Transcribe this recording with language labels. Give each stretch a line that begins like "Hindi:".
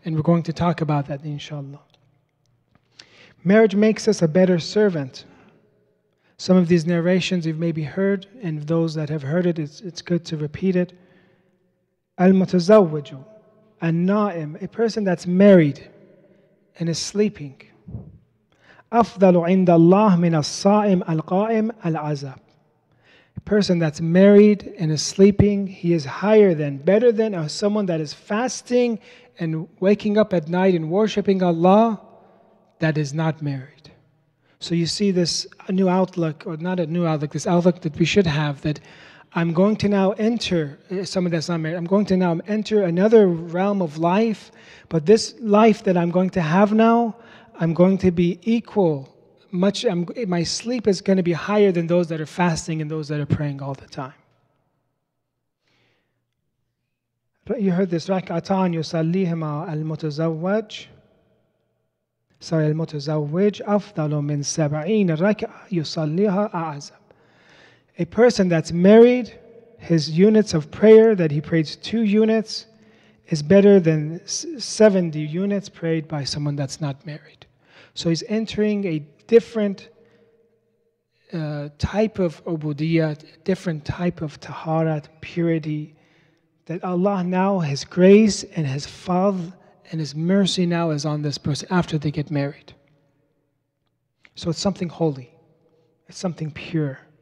English: And we're going to talk about that, inshallah. Marriage makes us a better servant. Some of these narrations you've maybe heard, and those that have heard it, it's good to repeat it.
Arabic: Al-mutazawwiju, an-na'im,
English: a person that's married and is sleeping.
Arabic: أفضل عند الله من الصائم القائم العذاب.
English: A person that's married and is sleeping, he is higher than, better than someone that is fasting and waking up at night and worshiping Allah that is not married. So you see this new outlook, or not a new outlook, this outlook that we should have, that I'm going to now enter, someone that's not married, I'm going to now enter another realm of life, but this life that I'm going to have now, I'm going to be equal. My sleep is going to be higher than those that are fasting and those that are praying all the time. You heard this,
Arabic: ركعتان يصليهما المتزوج المتزوج أفضل من 70 ركعة يصليها أعزب.
English: A person that's married, his units of prayer that he prays 2 units is better than 70 units prayed by someone that's not married. So he's entering a different type of ubudiyat, different type of taharat, purity, that Allah now, His grace and His fadl and His mercy now is on this person after they get married. So it's something holy. It's something pure.